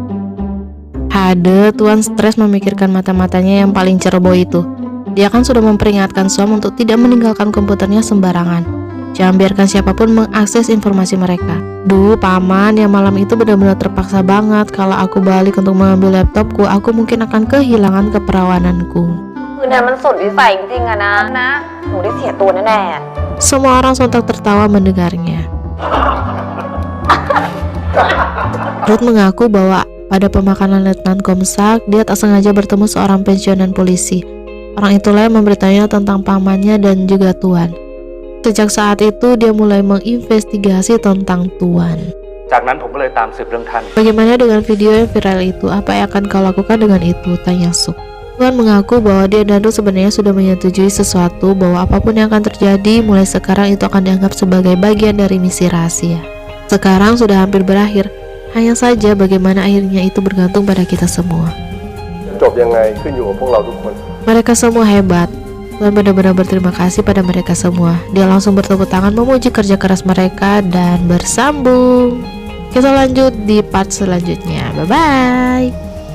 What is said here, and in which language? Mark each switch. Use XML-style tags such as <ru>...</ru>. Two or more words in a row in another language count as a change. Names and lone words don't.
<id>Tuan stres memikirkan mata-matanya yang paling ceroboh itu. Dia kan sudah memperingatkan Suam untuk tidak meninggalkan komputernya sembarangan. Jangan biarkan siapapun mengakses informasi mereka. "Duh, paman, yang malam itu benar-benar terpaksa banget. Kalau aku balik untuk mengambil laptopku, aku mungkin akan kehilangan keperawananku."</id> <th>คืนนั้นมันสุดวิสัยจริงๆอะนะหนูได้เสียตัวแน่ๆ</th> <id>Semua orang sontak tertawa mendengarnya. Ruth mengaku bahwa pada pemakaman Letnan Komsak, dia tak sengaja bertemu seorang pensiunan polisi. Orang itulah yang memberitahunya tentang pamannya dan juga Tuan. Sejak saat itu dia mulai menginvestigasi tentang Tuan.</id> <th>จากนั้นผมก็เลยตามสืบเรื่องท่าน</th> <id>Bagaimana dengan video yang viral itu? Apa yang akan kau lakukan dengan itu? Tanya Suk. Tuan mengaku bahwa dia dan Ruth sebenarnya sudah menyetujui sesuatu, bahwa apapun yang akan terjadi mulai sekarang itu akan dianggap sebagai bagian dari misi rahasia. Sekarang sudah hampir berakhir. Hanya saja bagaimana akhirnya itu bergantung pada kita semua.</id> <th>จบยังไงขึ้นอยู่กับพวกเราทุกคน</th> <id>Mereka semua hebat. Tuan benar-benar berterima kasih pada mereka semua. Dia langsung bertepuk tangan memuji kerja keras mereka dan bersambung. Kita lanjut di part selanjutnya.</id> <en>Bye-bye.</en>